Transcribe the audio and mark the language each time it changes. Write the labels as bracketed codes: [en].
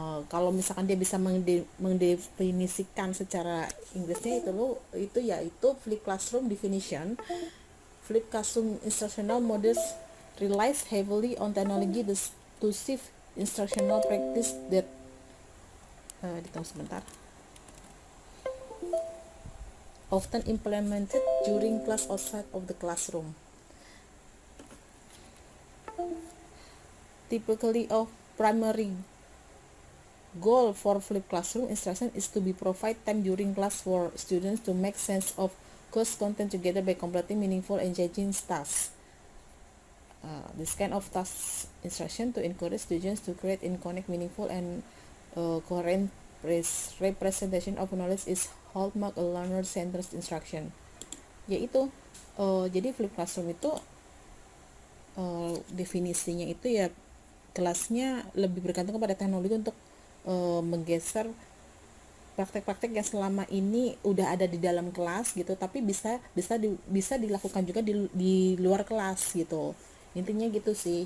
[id] Kalau misalkan dia bisa mendefinisikan secara Inggrisnya itu yaitu flipped classroom definition. [en] Flipped classroom instructional models relies heavily on technology to shift instructional practice that [id] ditunggu sebentar, [en] often implemented during class outside of the classroom. Typically of primary goal for flipped classroom instruction is to be provide time during class for students to make sense of course content together by completing meaningful engaging tasks. This kind of task instruction to encourage students to create and connect meaningful and coherent representation of knowledge is hallmark a learner-centered instruction. [id] Yaitu jadi flipped classroom itu definisinya itu ya kelasnya lebih bergantung kepada teknologi untuk menggeser praktek-praktek yang selama ini udah ada di dalam kelas gitu, tapi bisa dilakukan juga di luar kelas gitu. Intinya gitu sih.